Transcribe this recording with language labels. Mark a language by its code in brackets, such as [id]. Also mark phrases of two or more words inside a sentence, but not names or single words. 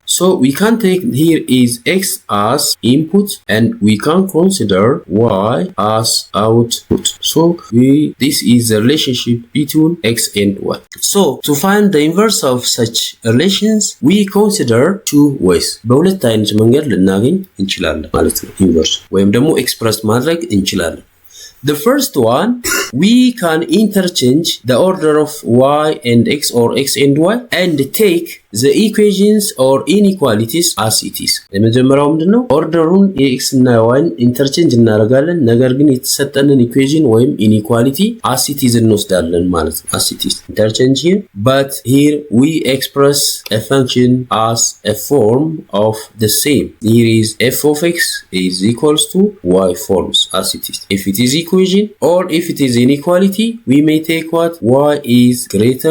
[en] So we can take here is x as input and we can consider y as output. So this is the relationship between x and y. So to find the inverse of such relations, we consider two ways. [am] በሁለት አይነት መንገድ ልናገኝ እንችላለን ማለት ነው። ኢንቨርስ ወይም ደግሞ ኤክስፕረስ ማድረግ እንችላለን። [en] The first one, we can interchange the order of y and x or x and y and take the equations or inequalities as it is. [am] የመጀመሪያው ምንድነው? ኦርደሩን የx እና y ኢንተርቼንጅ እናደርጋለን። ነገር ግን የተሰጠንን ኢኩዌሽን ወይም ኢኒኳሊቲ [en] as it is [am] እንወስዳለን ማለት ነው። [en] as it is interchange here, but here we express a function as a form of the same. Here is f of x is equals to y forms as it is. If it is equation or if it is inequality, we may take what? Y is greater.